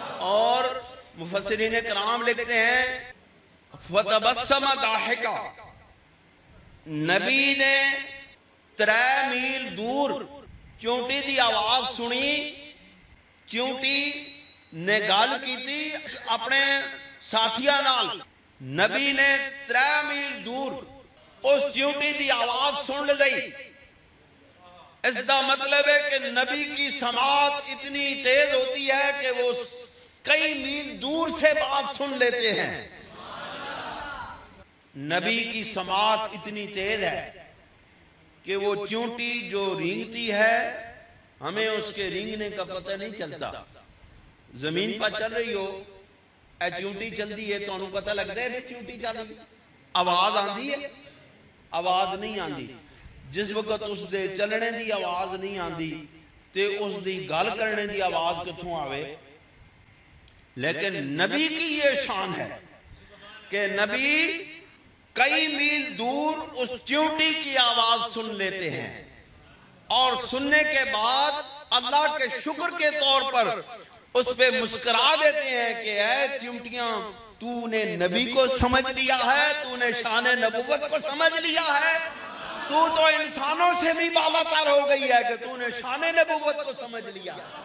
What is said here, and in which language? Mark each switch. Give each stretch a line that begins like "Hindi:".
Urdu: اور مفسرین کرام لکھتے ہیں
Arabic: فتبسم ضاحکا،
Punjabi: نبی نے 3 میل دور چونٹی دی آواز سنی. چونٹی نے گل کی تھی اپنے ساتھیاں نال. نبی نے 3 میل دور اس چونٹی دی آواز سن لئی.
Urdu: اس دا مطلب ہے کہ نبی کی سماعت اتنی تیز ہوتی ہے کہ وہ کئی میل دور سے بات سن لیتے ہیں. نبی کی سماعت اتنی تیز ہے کہ وہ چونٹی جو رینگتی ہے ہمیں اس کے رینگنے کا پتہ نہیں چلتا.
Punjabi: زمین پر چل رہی ہو اے چونٹی چل دی ہے تو انہوں پتہ لگتا ہے کہ چونٹی چل رہی. آواز آندھی ہے؟ آواز نہیں آندھی. جس وقت اس دے چلنے دی آواز نہیں آندھی تے اس دی گل کرنے دی آواز کتھوں آوے.
Urdu: لیکن نبی کی یہ شان ہے کہ نبی کئی میل دور اس چونٹی کی آواز سن لیتے ہیں اور سننے کے بعد اللہ کے شکر کے طور پر اس پہ مسکرا دیتے ہیں کہ اے چونٹیاں تو نے نبی کو سمجھ لیا ہے، تو نے شان نبوت کو سمجھ لیا ہے، تو انسانوں سے بھی بالا تر ہو گئی ہے کہ تو نے شان نبوت کو سمجھ لیا.